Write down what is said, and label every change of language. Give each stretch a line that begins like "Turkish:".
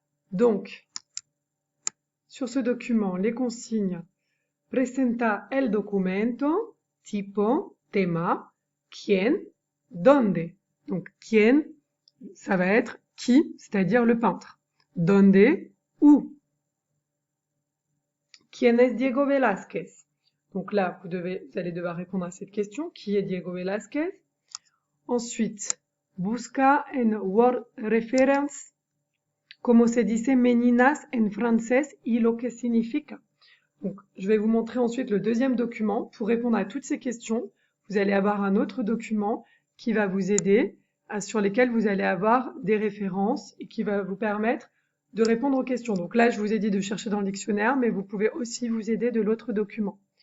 French: Donc, sur ce document, les consignes
Spanish: presenta el documento, tipo, tema, quién, donde.
French: Donc, quién, ça va être qui, c'est-à-dire le peintre. Donde, où.
Spanish: ¿Quién es Diego Velázquez?
French: Donc là, vous allez devoir répondre à cette question. Qui est Diego Velázquez?
Spanish: Ensuite, busca en word reference como se dice meninas en francés y lo que significa.
French: Donc, je vais vous montrer ensuite le deuxième document. Pour répondre à toutes ces questions, vous allez avoir un autre document qui va vous aider, sur lesquels vous allez avoir des références et qui va vous permettre de répondre aux questions. Donc là, je vous ai dit de chercher dans le dictionnaire, mais vous pouvez aussi vous aider de l'autre document.